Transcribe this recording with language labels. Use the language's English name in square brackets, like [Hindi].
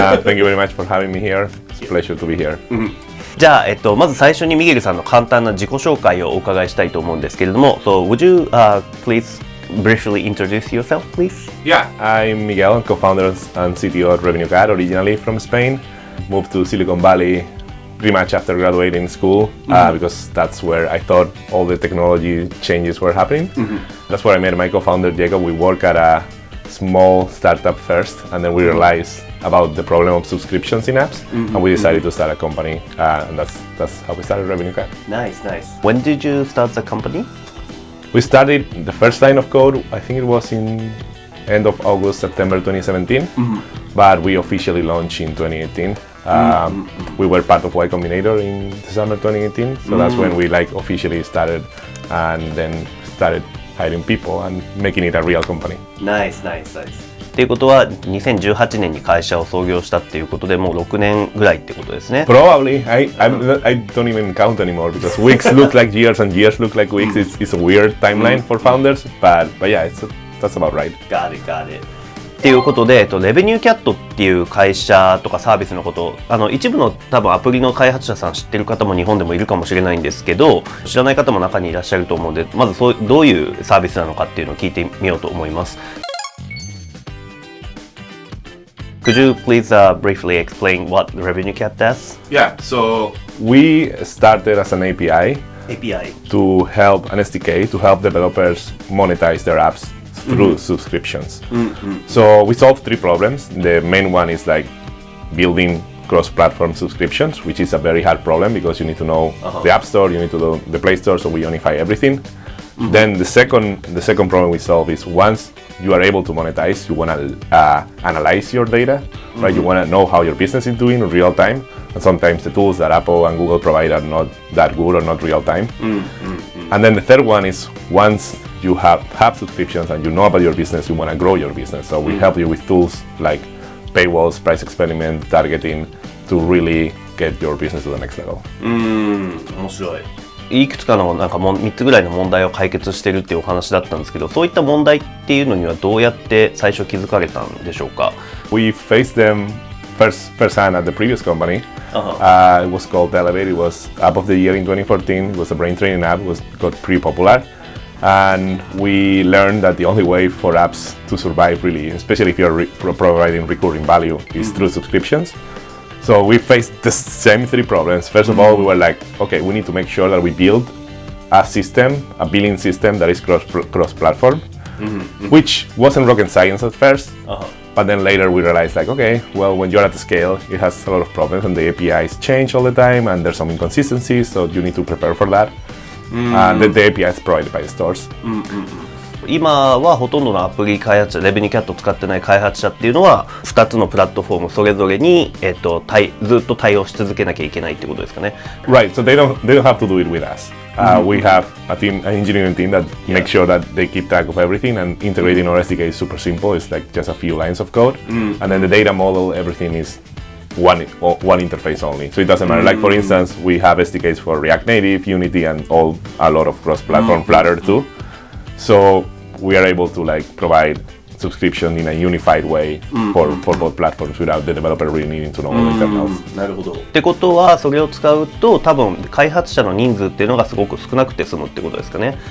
[English] Thank you very much for having me here. It's a pleasure to be here. [Japanese] じゃあ、まず最初にミゲルさんの簡単な自己紹介をお伺いしたいと思うんですけれども、 [English] So would you please briefly introduce yourself, please? Yeah, I'm Miguel, co-founder and CTO at RevenueCat, originally from Spain. Moved to Silicon Valley pretty much after graduating school because that's where I thought all the technology changes were happening. That's where I met my co-founder Diego. We work at a small startup first, and then we realized about the problem of subscriptions in apps, and we decided to start a company, and that's how we started RevenueCat. Nice. When did you start the company? We started the first line of code, I think it was in end of August, September 2017, but we officially launched in 2018. We were part of Y Combinator in December 2018, so that's when we officially started, and then started hiring people and making it a real company. Nice. [Japanese] っていうことは2018年に会社を創業したっていうことで、もう6年ぐらいってことですね。 [English] Probably. I don't even count anymore because weeks look like years and years look like weeks. It's a weird timeline for founders, but yeah, that's about right. Got it. [Japanese] っていうことで、RevenueCatっていう会社とかサービスのこと、一部の多分アプリの開発者さん知ってる方も日本でもいるかもしれないんですけど、知らない方も中にいらっしゃると思うので、まずどういうサービスなのかっていうのを聞いてみようと思います。 [English] Could you please briefly explain what RevenueCat does? Yeah, so we started as an API to help an SDK to help developers monetize their apps through subscriptions. So we solve three problems. The main one is building cross-platform subscriptions, which is a very hard problem because you need to know the App Store, you need to know the Play Store, so we unify everything. Then the second problem we solve is once you are able to monetize, you want to analyze your data, right? You want to know how your business is doing in real time, and sometimes the tools that Apple and Google provide are not that good or not real time. And then the third one is once you have subscriptions and you know about your business, you want to grow your business. So we help you with tools like paywalls, price experiment, targeting to really get your business to the next level. [Japanese] 面白い。いくつかの3つぐらいの問題を解決してるっていうお話だったんですけど、そういった問題っていうのにはどうやって最初気づかれたんでしょうか？ [English] We faced them firsthand at the previous company. It was called Elevate. It was App of the Year in 2014. It was a brain training app. It got pretty popular. And we learned that the only way for apps to survive, really, especially if you're providing recurring value, is through subscriptions. So we faced the same three problems. First of all, we were like, okay, we need to make sure that we build a billing system that is cross-platform, which wasn't rocket science at first. But then later we realized okay, well, when you're at the scale, it has a lot of problems and the APIs change all the time and there's some inconsistencies, so you need to prepare for that. And the API is provided by the stores. [Japanese] 今はほとんどのアプリ開発者、RevenueCatを使ってない開発者っていうのは2つのプラットフォームそれぞれに、ずっと対応し続けなきゃいけないってことですかね。 [English] Right, so they don't have to do it with us. We have an engineering team that makes sure that they keep track of everything, and integrating our SDK is super simple. It's just a few lines of code, and then the data model, everything is one interface only. So it doesn't matter. For instance, we have SDKs for React Native, Unity, and a lot of cross-platform Flutter too. So we are able to provide subscription in a unified way for both platforms without the developer really needing to know all the internals. [Japanese] なるほど。ってことはそれを使うと多分開発者の人数っていうのがすごく少なくて済むってことですかね。